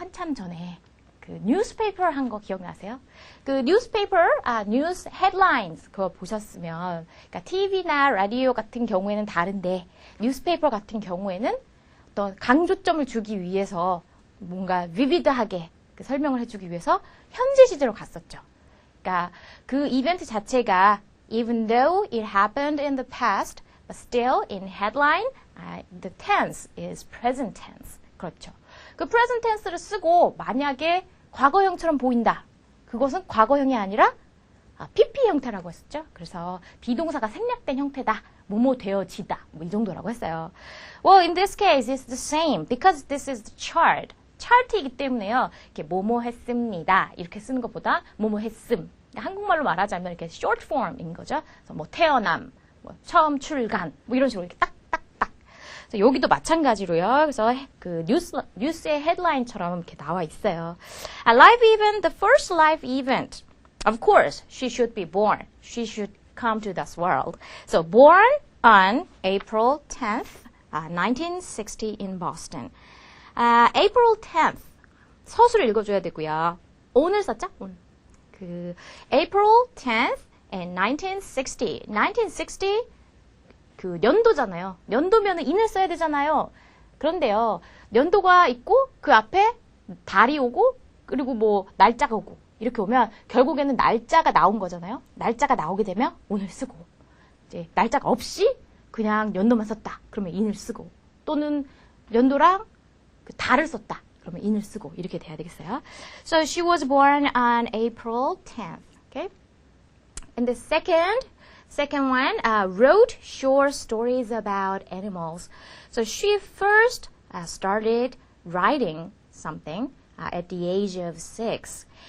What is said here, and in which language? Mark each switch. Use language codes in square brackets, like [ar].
[ko] 한참 전에 그 뉴스페이퍼 한 거 기억나세요? 그 뉴스페이퍼, 뉴스 헤드라인스 그거 보셨으면, 그러니까 TV나 라디오 같은 경우에는 다른데 뉴스페이퍼 같은 경우에는 어떤 강조점을 주기 위해서 뭔가 비비드하게 설명을 해주기 위해서 현재 시제로 갔었죠. 그러니까 그 이벤트 자체가 [en] even though it happened in the past, but still in headline, the tense is present tense. [ko] 그렇죠. 그 present tense를 쓰고 만약에 과거형처럼 보인다. 그것은 과거형이 아니라 PP 형태라고 했었죠. 그래서 비동사가 생략된 형태다. 뭐뭐 되어지다. 뭐 이 정도라고 했어요. [en] Well, in this case, it's the same because this is the chart. [ko] 차트이기 때문에요. 이렇게 뭐뭐 했습니다. 이렇게 쓰는 것보다 뭐뭐 했음. 한국말로 말하자면 이렇게 short form인 거죠. 그래서 뭐 태어남, 뭐 처음 출간, 뭐 이런 식으로 이렇게 딱딱딱. 여기도 마찬가지로요. 그래서 그 뉴스의 헤드라인처럼 이렇게 나와 있어요. [en] Life event, the first life event. Of course, she should be born. She should come to this world. So born on April 10th, 1960 in Boston. April 10th. [ko] 서술을 읽어줘야 되고요. 오늘 썼죠? 오늘. [en] April 10th in 1960. [ko] 1960 그 연도잖아요. 연도면은 인을 써야 되잖아요. 그런데요. 연도가 있고 그 앞에 달이 오고 그리고 뭐 날짜가 오고 이렇게 오면 결국에는 날짜가 나온 거잖아요. 날짜가 나오게 되면 오늘 쓰고 이제 날짜가 없이 그냥 연도만 썼다. 그러면 인을 쓰고 또는 연도랑 그 달을 썼다. 그러면 인을 쓰고 이렇게 돼야 되겠어요. [en] So she was born on April 10th. Okay. And the second one wrote short stories about animals. So she first started writing something at the age of 6.